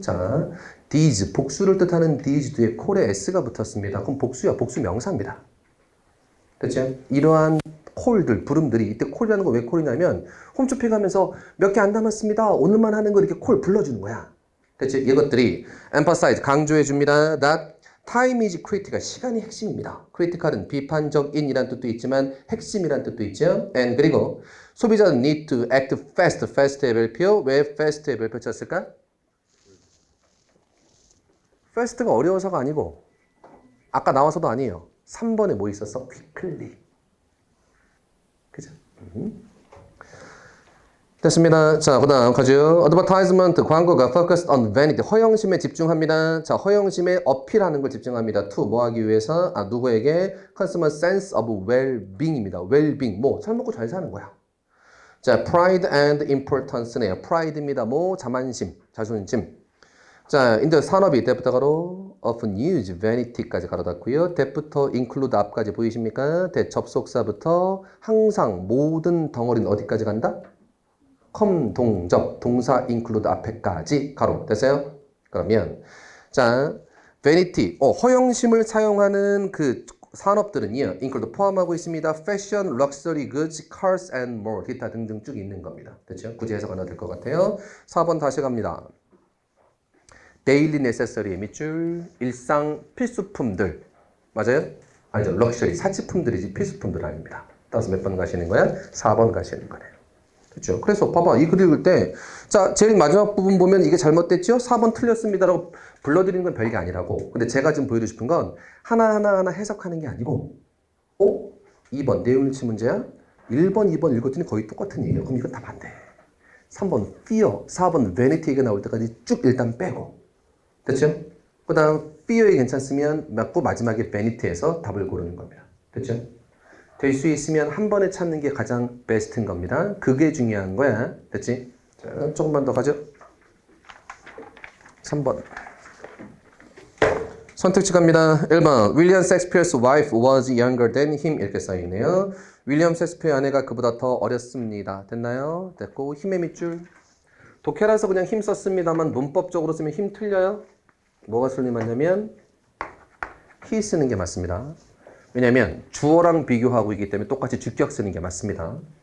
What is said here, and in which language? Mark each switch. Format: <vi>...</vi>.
<ko>자, these, 복수를 뜻하는 these 뒤에 콜에 s가 붙었습니다. 그럼 복수야, 복수 명사입니다. 됐죠? 이러한 콜들, 부름들이 이때 콜이라는 거 왜 콜이냐면 홈쇼핑 하면서 몇 개 안 남았습니다. 오늘만 하는 거 이렇게 콜 불러주는 거야. 됐죠? 이것들이 emphasize, 강조해 줍니다.</ko> <en>that time is critical,</en> <ko>시간이 핵심입니다. critical은 비판적인이란 뜻도 있지만 핵심이란 뜻도 있죠.</ko> <en>and</en> <ko>그리고 소비자는</ko> <en>need to act fast, fast의 별표.</en> <ko>왜 fast의 별표 쳤을까? fast가 어려워서가 아니고 아까 나와서도 아니에요. 3번에 뭐 있었어? quickly. 그죠? 됐습니다. 자, 그 다음 가죠.</ko> <en>advertisement,</en> <ko>광고가</ko> <en>focused on vanity,</en> <ko>허영심에 집중합니다. 자, 허영심에 어필하는 걸 집중합니다. to, 뭐 하기 위해서? 누구에게?</ko> <en>consumer sense of well-being입니다.</en> <ko>well-being, 뭐, 잘 먹고 잘 사는 거야.</ko> <en>자, pride and importance네요.</en> <ko>pride입니다. 뭐, 자만심, 자존심. 자, 인더 산업이 때부터 가로 often use vanity까지 가로닫고요. that부터 include 앞까지 보이십니까? that 접속사부터 항상 모든 덩어리는 어디까지 간다? 동접, 동사 include 앞에까지 가로. 됐어요? 그러면 자, vanity, 허영심을 사용하는 그 산업들은요, include 포함하고 있습니다.</ko> <en>fashion, luxury goods, cars and more,</en> <ko>기타 등등 쭉 있는 겁니다. 됐죠? 굳이 해석 안 해도 될 것 같아요. 4번 다시 갑니다. daily necessary의 밑줄, 일상 필수품들. 맞아요? 아니죠. 럭셔리, 사치품들이지 필수품들 아닙니다. 따라서 몇 번 가시는 거야? 4번 가시는 거네요. 그렇죠? 그래서 봐봐. 이 글 읽을 때, 자, 제일 마지막 부분 보면 이게 잘못됐죠? 4번 틀렸습니다라고 불러드리는 건 별게 아니라고. 근데 제가 지금 보여드리고 싶은 건 하나하나 해석하는 게 아니고, 2번 내용일치 문제야? 1번, 2번 읽었더니 거의 똑같은 얘기예요. 그럼 이건 답 안 돼. 3번 fear, 4번 vanity 얘기가 나올 때까지 쭉 일단 빼고. 됐죠? 그 다음 fear이 괜찮으면 맞고 마지막에 vanity에서 답을 고르는 겁니다. 됐죠? 될 수 있으면 한 번에 찾는 게 가장 베스트인 겁니다. 그게 중요한 거야. 됐지? 자, 조금만 더 가죠. 3번. 선택지 갑니다. 1번.</ko> <en>William Shakespeare's wife was younger than him.</en> <ko>이렇게 써있네요. 윌리엄 셰익스피어 아내가 그보다 더 어렸습니다. 됐나요? 됐고 힘의 밑줄. 독해라서 그냥 힘 썼습니다만 문법적으로 쓰면 힘 틀려요. 뭐가 순리 맞냐면 he 쓰는 게 맞습니다. 왜냐면 주어랑 비교하고 있기 때문에 똑같이 주격 쓰는 게 맞습니다.</ko>